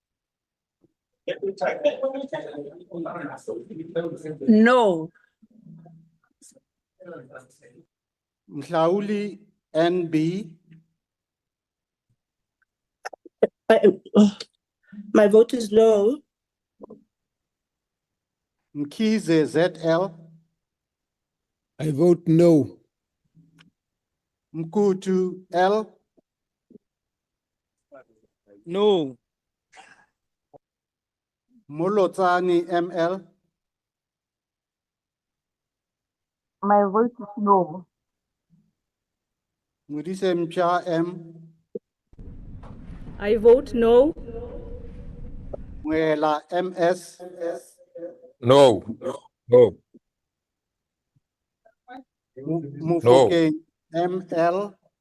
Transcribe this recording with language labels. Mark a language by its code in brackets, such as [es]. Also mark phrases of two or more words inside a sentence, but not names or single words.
[en] No. Mhlauli NB. My vote is no. Mkhize ZL. I vote no. Mkutu L. No. Molotsani ML. My vote is no. Mudise Mcha M. I vote no. Mwela MS. No. No. Mufoke ML.